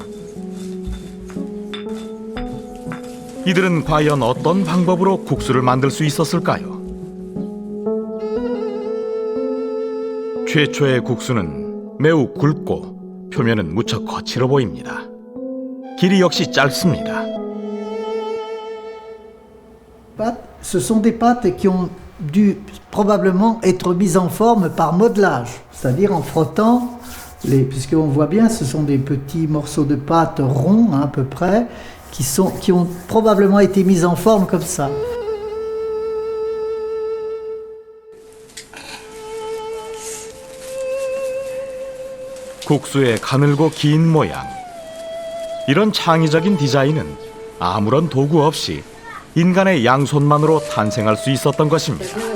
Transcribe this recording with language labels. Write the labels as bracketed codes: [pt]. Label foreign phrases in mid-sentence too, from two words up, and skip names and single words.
[ko] 이들은 과연 어떤 방법으로 국수를 만들 수 있었을까요? 최초의 국수는 매우 굵고 표면은 무척 거칠어 보입니다. 길이 역시 짧습니다. [fr] Ce sont des pâtes qui ont dû probablement être mises en forme par modelage, c'est-à-dire en frottant, puisqu'on voit bien ce sont des petits morceaux de pâte ronds à peu près, qui ont probablement été mis en forme comme ça. [ko] 국수의 가늘고 긴 모양. 이런 창의적인 디자인은 아무런 도구 없이 인간의 양손만으로 탄생할 수 있었던 것입니다.